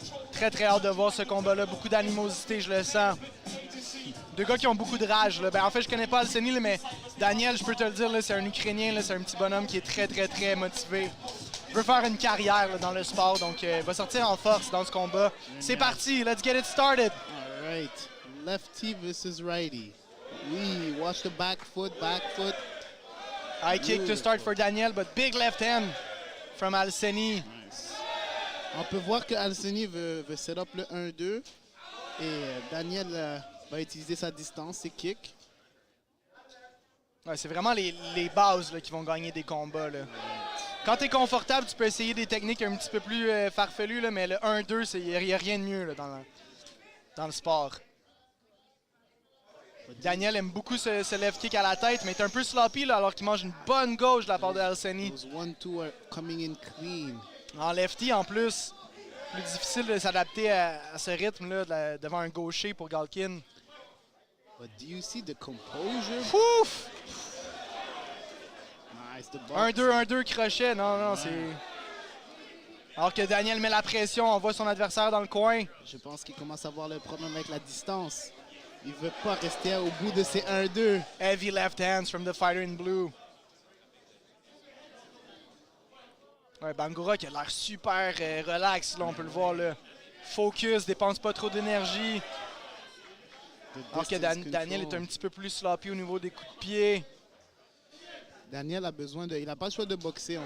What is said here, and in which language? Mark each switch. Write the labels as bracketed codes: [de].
[fr] Très très hâte de voir ce combat-là, beaucoup d'animosité, je le sens. Deux gars qui ont beaucoup de rage. Là. Ben, en fait, je connais pas Alseni, là, mais Daniel, je peux te le dire, c'est un Ukrainien, c'est un petit bonhomme qui est très très très motivé. Il veut faire une carrière là, dans le sport, donc il va sortir en force dans ce combat. C'est parti, [en] let's get it started. All right, lefty versus righty. Oui, watch the back foot. High kick to start for Daniel, but big left hand from Alseni. Nice. [fr] On peut voir que Alseni veut set up le 1-2 et Daniel va utiliser sa distance, ses kicks. Ouais, c'est vraiment les bases là, qui vont gagner des combats. Là. Quand tu es confortable, tu peux essayer des techniques un petit peu plus farfelues, là, mais le 1-2, il n'y a rien de mieux là, dans le sport. Daniel aime beaucoup ce left kick à la tête, mais il est un peu sloppy là, alors qu'il mange une bonne gauche de la part de Alseni. [en] Those 1-2 are coming in clean. [fr] En lefty, en plus, plus difficile de s'adapter à ce rythme-là devant un gaucher pour Galkin. [en] But do you see the composure? Fouf! Nice, the box. [fr] 1-2, crochet. Non, c'est... Alors que Daniel met la pression, on voit son adversaire dans le coin. Je pense qu'il commence à avoir le problème avec la distance. Il veut pas rester au bout de ses 1-2. [en] Heavy left hands from the fighter in blue. [fr] Ouais, Bangura qui a l'air super relax, là, on peut le voir. Là. Focus, dépense pas trop d'énergie. Alors que Daniel est un petit peu plus sloppy au niveau des coups de pied. Daniel a besoin de... Il n'a pas le choix de boxer.